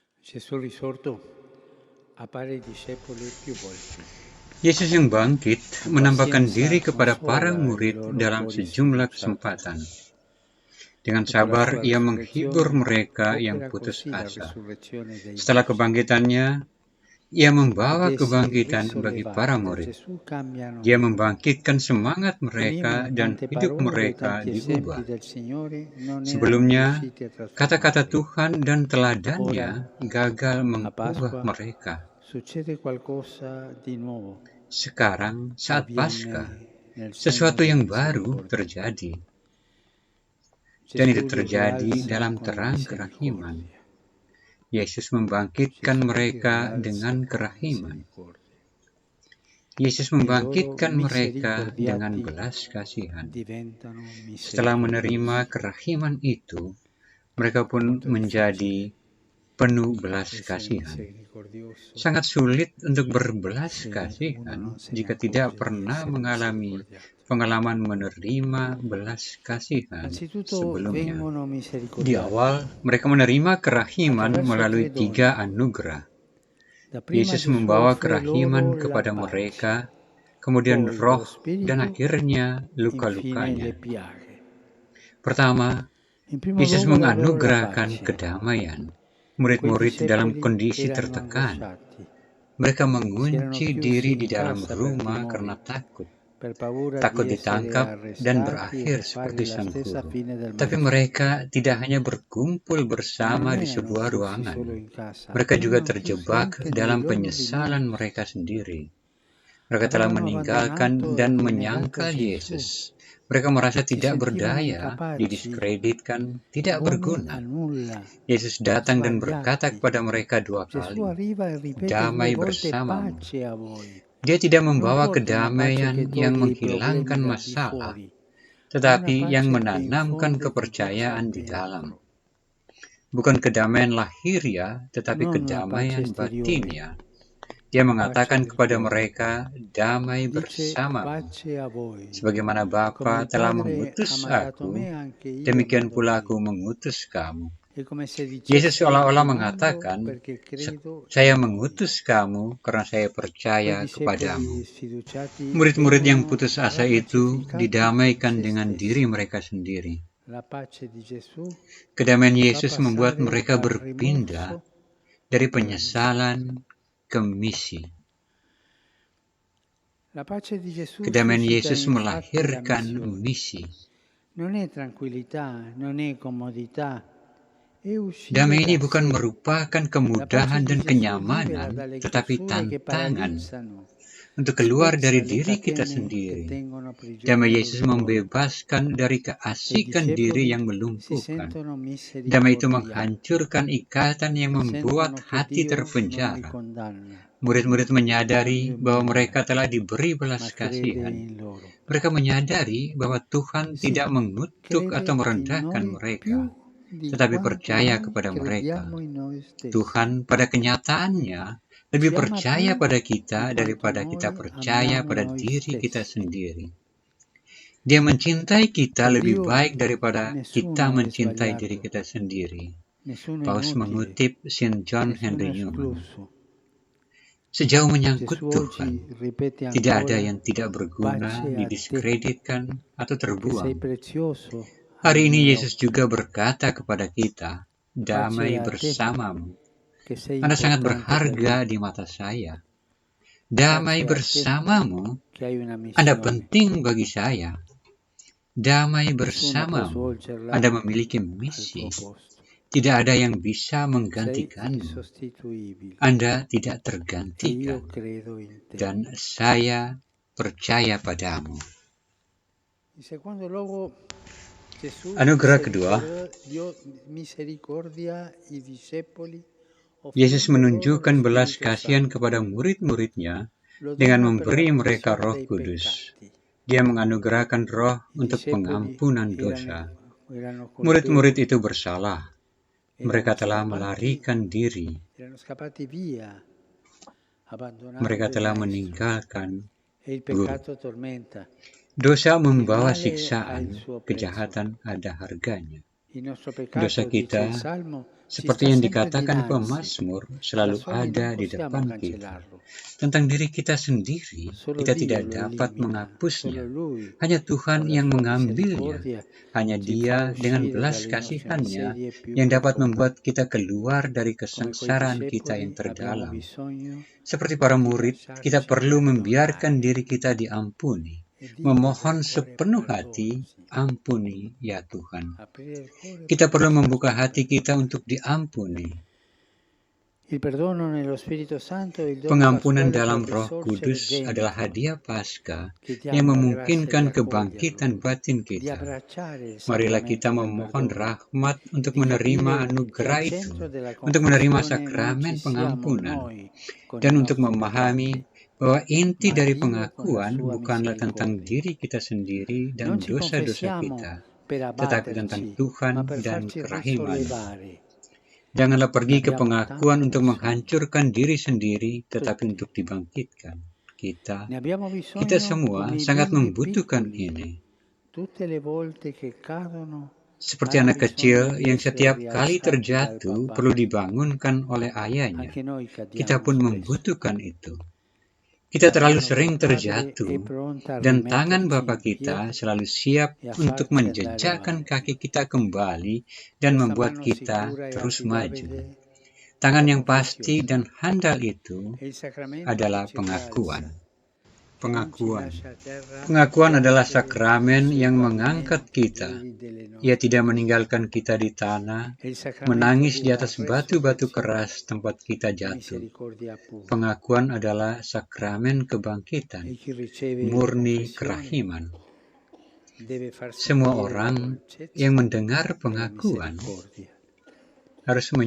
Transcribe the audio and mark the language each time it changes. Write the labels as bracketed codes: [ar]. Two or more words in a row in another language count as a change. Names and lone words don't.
[it] Gesù risorto appare ai discepoli più volte, [id] Yesus yang bangkit [it] con [id] menampakkan [it] pazienza [id] diri kepada para [it] consola i [id] murid [it] loro [id] dalam [it] cuori [id] sejumlah [it] sfiduciati. [id] kesempatan. Dengan [it] Dopo la [id] sabar, [it] sua [id] ia menghibur [it] resurrezione, [id] mereka yang [it] opera [id] putus [it] così la [id] asa. [it] resurrezione dei [id] Setelah [it] nostri. [id] kebangkitannya, ia [it] Ed [id] membawa [it] essi, [id] kebangkitan bagi para [it] risollevati da [id] murid. [it] Gesù, cambiano [id] Dia [it] vita. [id] membangkitkan semangat [it] E prima [id] mereka dan [it] tante [id] hidup [it] parole e [id] mereka [it] tanti esempi [id] diubah. [it] del Signore non erano [id] Sebelumnya, [it] riusciti a [id] kata-kata [it] trasformarli. [id] Tuhan dan teladannya [it] Ora, [id] gagal [it] a [id] mengubah [it] Pasqua, [id] mereka. [it] succede qualcosa di nuovo. [id] Sekarang, saat Paskah, [it] Avviene nel segno [id] sesuatu [it] della [id] yang baru [it] misericordia. [id] terjadi, dan itu [it] Gesù li [id] terjadi [it] rialza [id] dalam [it] con la [id] terang kerahiman. [it] misericordia. [id] Yesus membangkitkan [it] Gesù li [id] mereka [it] rialza [id] dengan [it] con la [id] kerahiman. [it] misericordia. [id] Yesus [it] E loro [id] membangkitkan mereka dengan [it] misericordiati [id] belas kasihan. [it] diventano [id] Setelah menerima [it] misericordiosi. [id] kerahiman itu, mereka [it] È [id] pun [it] molto [id] menjadi [it] difficile [id] penuh belas [it] essere [id] kasihan. [it] misericordioso [id] Sangat sulit untuk berbelas [it] se uno [id] kasihan [it] non se ne [id] jika tidak [it] accorge di [id] pernah [it] essere [id] mengalami [it] misericordiato. [id] pengalaman menerima belas kasihan [it] Anzitutto [id] sebelumnya. [it] vengono [id] Di [it] misericordiati [id] awal, mereka menerima kerahiman [it] attraverso [id] melalui [it] 3 [id] 3 [it] doni. [id] anugerah. [it] Dapprima [id] Yesus [it] Gesù [id] membawa [it] offre [id] kerahiman [it] loro la [id] kepada [it] pace, [id] mereka, kemudian [it] poi [id] roh, [it] lo [id] dan [it] Spirito, [id] akhirnya [it] infine [id] luka-lukanya. [it] le piaghe. [id] Pertama, [it] In primo [id] Yesus [it] luogo davvero la [id] menganugerahkan [it] pace. [id] kedamaian. [it] Quei [id] Murid-murid dalam [it] discepoli [id] kondisi [it] erano [id] tertekan. [it] angosciati, [id] Mereka [it] si erano [id] mengunci diri [it] chiusi [id] di [it] in [id] dalam [it] casa per [id] rumah karena [it] timore, [id] takut. [it] per paura [id] Takut [it] di essere [id] ditangkap dan [it] arrestati e [id] berakhir [it] di [id] seperti [it] fare la [id] sang [it] stessa [id] guru. [it] fine del [id] Tapi [it] maestro. [id] mereka tidak hanya berkumpul [it] Ma [id] bersama [it] non [id] di [it] erano [id] sebuah [it] chiusi [id] ruangan. [it] solo in casa, [id] Mereka juga [it] erano chiusi [id] terjebak [it] anche nei [id] dalam [it] loro [id] penyesalan [it] rimorsi. [id] mereka sendiri. Mereka telah [it] Avevano [id] meninggalkan [it] abbandonato [id] dan [it] e rinnegato [id] menyangkal [it] Gesù, [id] Yesus. Mereka merasa [it] si [id] tidak [it] sentivano [id] berdaya, [it] incapaci, [id] didiskreditkan, tidak [it] buoni a [id] berguna. [it] nulla, [id] Yesus datang dan berkata [it] sbagliati. [id] kepada mereka 2 [it] Gesù [id] kali, [it] arriva e ripete 2 [id] "Damai [it] volte [id] bersamamu." [it] pace a voi. [id] Dia tidak [it] Non [id] membawa [it] porta una pace [id] kedamaian [it] che [id] yang [it] toglie i problemi [id] menghilangkan [it] dal di [id] masalah, [it] fuori, ma una [id] tetapi yang [it] pace che [id] menanamkan [it] infonde fiducia [id] kepercayaan di dalam. [it] dentro. [id] Bukan kedamaian lahiriah, tetapi [it] Non una pace [id] kedamaian [it] esteriore, [id] batiniah. Dia [it] la pace [id] mengatakan [it] del [id] kepada [it] cuore. [id] mereka, "Damai [it] Dice [id] bersamamu." [it] pace a voi. [id] Sebagaimana [it] Come [id] Bapa [it] il [id] telah [it] Padre [id] mengutus [it] ha mandato [id] aku, [it] me, anche io [id] demikian [it] mando [id] pula [it] voi. [id] aku mengutus kamu. [it] È come se [id] Yesus [it] dicesse [id] seolah-olah [it] vi mando [id] mengatakan, [it] perché credo [id] "Saya [it] in voi. [id] mengutus kamu karena saya [it] Quei [id] percaya kepadamu." [it] discepoli sfiduciati [id] Murid-murid yang [it] vengono [id] putus asa itu [it] rapacificati in [id] didamaikan [it] se [id] dengan diri [it] stessi. [id] mereka sendiri. [it] La pace di Gesù [id] Kedamaian [it] li fa [id] Yesus membuat [it] passare [id] mereka [it] dal [id] berpindah [it] rimorso [id] dari [it] alla missione. [id] penyesalan ke misi. [it] La pace di Gesù [id] Kedamaian [it] suscita [id] Yesus [it] infatti la [id] melahirkan [it] missione. [id] misi. [it] Non è tranquillità, non è comodità, è uscire [id] Damai ini [it] da [id] bukan [it] sé. [id] merupakan [it] La pace [id] kemudahan [it] di [id] dan [it] Gesù libera [id] kenyamanan, [it] dalle [id] tetapi [it] chiusure che [id] tantangan [it] paralizzano, [id] untuk keluar [it] spezza [id] dari [it] le [id] diri kita [it] catene che [id] sendiri. [it] tengono [id] Damai [it] prigioniero [id] Yesus [it] di loro. [id] membebaskan dari [it] E i [id] keasikan diri [it] discepoli [id] yang [it] si [id] melumpuhkan. [it] sentono [id] Damai itu [it] misericordiati, [id] menghancurkan ikatan yang membuat [it] sentono che [id] hati [it] Dio non li [id] terpenjara. [it] condanna, [id] Murid-murid menyadari [it] non li [id] bahwa [it] umilia, [id] mereka telah diberi belas [it] ma crede [id] kasihan. [it] in loro. [id] Mereka menyadari bahwa Tuhan [it] Sì, [id] tidak mengutuk [it] crede [id] atau [it] in [id] merendahkan [it] noi [id] mereka, [it] più di [id] tetapi [it] quanto [id] percaya [it] noi [id] kepada mereka. [it] crediamo in noi stessi. [id] Tuhan pada kenyataannya lebih [it] Ci ama [id] percaya [it] più [id] pada [it] di [id] kita [it] quanto [id] daripada kita [it] noi [id] percaya [it] amiamo [id] pada [it] noi [id] diri kita [it] stessi. [id] sendiri. Dia mencintai kita [it] Per [id] lebih [it] Dio [id] baik daripada kita [it] nessuno è [id] mencintai diri [it] sbagliato, [id] kita sendiri. [it] nessuno è [id] Paus [it] inutile, [id] mengutip Saint John [it] nessuno [id] Henry [it] è [id] Newman. [it] escluso. [id] Sejauh menyangkut [it] Gesù [id] Tuhan, [it] oggi ripete [id] tidak ada [it] ancora [id] yang tidak berguna, [it] pace a te, [id] didiskreditkan, atau [it] perché sei [id] terbuang. [it] prezioso ai [id] Hari ini [it] miei [id] Yesus [it] occhi. [id] juga berkata kepada kita, [it] Pace [id] "Damai [it] a te, [id] bersamamu." [it] che sei [id] Anda sangat [it] importante per [id] berharga [it] me. [id] di mata saya. Damai [it] Pace a te, [id] bersamamu, [it] che hai una [id] Anda [it] missione. [id] penting bagi saya. Damai [it] Nessuno può [id] bersamamu, [it] svolgerla [id] Anda memiliki [it] al [id] misi. [it] tuo posto. [id] Tidak ada yang bisa [it] Sei [id] menggantikanmu. [it] insostituibile [id] Anda tidak [it] e io [id] tergantikan. [it] credo in te. [id] Dan saya percaya padamu. [it] In secondo luogo, Gesù [id] Anugerah kedua, [it] dio misericordia i discepoli [id] Yesus [it] offrendo loro lo [id] menunjukkan belas [it] Spirito [id] kasihan [it] Santo. [id] kepada murid-muridnya [it] Lo [id] dengan [it] dona per [id] memberi [it] la [id] mereka [it] remissione [id] Roh [it] dei [id] Kudus. [it] peccati. [id] Dia menganugerahkan roh [it] I [id] untuk [it] discepoli [id] pengampunan dosa. [it] erano [id] Murid-murid [it] colpevoli, [id] itu bersalah. Mereka [it] erano [id] telah [it] scappati, [id] melarikan diri. [it] erano scappati via, [id] Mereka [it] abbandonando il [id] telah [it] Maestro. [id] meninggalkan [it] E il [id] Guru. [it] peccato tormenta. [id] Dosa [it] Il [id] membawa [it] male ha [id] siksaan, [it] il suo prezzo. [id] kejahatan ada harganya. [it] Il nostro [id] Dosa [it] peccato, dice [id] kita, [it] il Salmo, ci [id] seperti [it] sta [id] yang [it] sempre [id] dikatakan [it] dinanzi. [id] pemazmur, [it] Da [id] selalu [it] soli non [id] ada di [it] possiamo [id] depan kita. [it] cancellarlo. [id] Tentang diri kita sendiri, [it] Solo [id] kita [it] Dio [id] tidak [it] lo [id] dapat [it] elimina, solo [id] menghapusnya. [it] Lui [id] Hanya Tuhan [it] con la [id] yang [it] sua [id] mengambilnya. [it] misericordia [id] Hanya [it] ci fa [id] Dia dengan [it] uscire [id] belas [it] dalle nostre [id] kasihannya [it] miserie più [id] yang dapat [it] profonde. [id] membuat kita keluar dari [it] Come quei [id] kesengsaraan kita [it] discepoli [id] yang [it] abbiamo [id] terdalam. [it] bisogno [id] Seperti para [it] di [id] murid, [it] lasciarci [id] kita perlu membiarkan [it] perdonare [id] diri kita diampuni. [it] e dire [id] Memohon [it] col cuore [id] sepenuh [it] perdono, [id] hati, [it] Signore. [id] ampuni ya Tuhan. [it] Aprire il cuore [id] Kita [it] per [id] perlu [it] lasciarci [id] membuka hati [it] perdonare. [id] kita untuk diampuni. [it] Il perdono nello Spirito Santo è il dono [id] Pengampunan [it] pasquale [id] dalam [it] per [id] Roh [it] risorgere [id] Kudus adalah [it] dentro. [id] hadiah Paskah yang [it] Chiediamo la grazia di [id] memungkinkan [it] accoglierlo, [id] kebangkitan batin [it] di [id] kita. [it] abbracciare il [id] Marilah kita [it] sacramento del [id] memohon [it] perdono, [id] rahmat untuk [it] di [id] menerima [it] capire che [id] anugerah [it] al [id] itu, [it] centro della [id] untuk menerima [it] confessione non [id] sakramen [it] ci siamo [id] pengampunan, [it] noi con i [id] dan untuk [it] nostri [id] memahami [it] peccati, [id] bahwa inti [it] ma [id] dari [it] Dio con la [id] pengakuan [it] sua [id] bukanlah tentang [it] misericordia. [id] diri kita sendiri dan [it] Non ci [id] dosa-dosa [it] confessiamo [id] kita, [it] per [id] tetapi tentang [it] abbatterci, [id] Tuhan [it] ma per [id] dan [it] farci [id] kerahiman. [it] risollevare. [id] Janganlah [it] Ne [id] pergi ke [it] abbiamo [id] pengakuan [it] tanto [id] untuk [it] bisogno. [id] menghancurkan diri sendiri, tetapi [it] Tutti. [id] untuk dibangkitkan. [it] Ne abbiamo [id] Kita [it] bisogno [id] semua [it] come i [id] sangat [it] bimbi [id] membutuhkan [it] piccoli. [id] ini. [it] Tutte le volte che cadono [id] Seperti [it] hanno [id] anak [it] bisogno [id] kecil [it] di [id] yang [it] essere [id] setiap kali [it] rialzati dal [id] terjatuh [it] papà. [id] perlu dibangunkan oleh ayahnya. [it] Anche noi [id] Kita [it] cadiamo [id] pun [it] spesso. [id] membutuhkan itu. Kita [it] La [id] terlalu [it] mano [id] sering [it] del Padre è [id] terjatuh, [it] pronta a [id] dan tangan [it] rimetterci [id] Bapa [it] in [id] kita [it] piedi [id] selalu siap [it] e a [id] untuk [it] farci andare [id] menjejakkan [it] avanti. [id] kaki kita kembali dan [it] Questa [id] membuat [it] mano [id] kita [it] sicura e [id] terus maju. [it] affidabile è [id] Tangan [it] la [id] yang pasti [it] confessione. [id] dan handal itu [it] È il sacramento che [id] adalah [it] ci [id] pengakuan. [it] rialza, che non ci [id] Pengakuan. [it] lascia a terra [id] Pengakuan adalah [it] giacere [id] sakramen [it] sui [id] yang [it] pavimenti [id] mengangkat kita. [it] duri delle [id] Ia [it] nostre [id] tidak [it] vite. [id] meninggalkan kita di tanah, [it] È il sacramento [id] menangis di [it] della [id] atas batu-batu [it] resurrezione [id] keras tempat kita [it] e [id] jatuh. [it] misericordia pura. [id] Pengakuan adalah sakramen [it] E [id] kebangkitan, [it] chi riceve la [id] murni [it] confessione [id] kerahiman. [it] deve far [id] Semua [it] sentire la [id] orang [it] dolcezza [id] yang mendengar [it] della [id] pengakuan [it] misericordia. [id] harus [it] E questa è